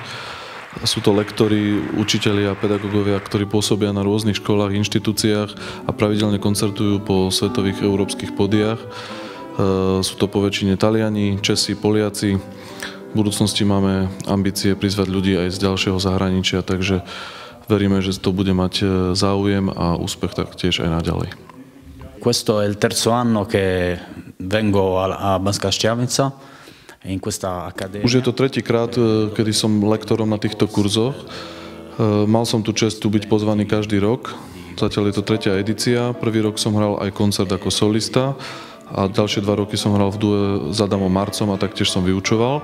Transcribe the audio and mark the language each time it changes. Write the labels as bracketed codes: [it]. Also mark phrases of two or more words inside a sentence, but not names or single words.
[sk] Sú to lektori, učitelia, pedagógovia, ktorí pôsobia na rôznych školách, inštitúciách a pravidelne koncertujú po svetových európskych pódiách. Sú to poväčšine Taliani, Česi, Poliaci. V budúcnosti máme ambície prizvať ľudí aj z ďalšieho zahraničia, takže veríme, že to bude mať záujem a úspech taktiež aj naďalej. [it] Questo è il terzo anno che vengo a Banská Štiavnica. [sk] Už je to 3. krát, kedy som lektorom na týchto kurzoch. Mal som tu česť tu byť pozvaný každý rok. Zatiaľ je to 3. edícia. Prvý rok som hral aj koncert ako solista a ďalšie 2 roky som hral v due s Adamom Marcom a taktiež som vyučoval.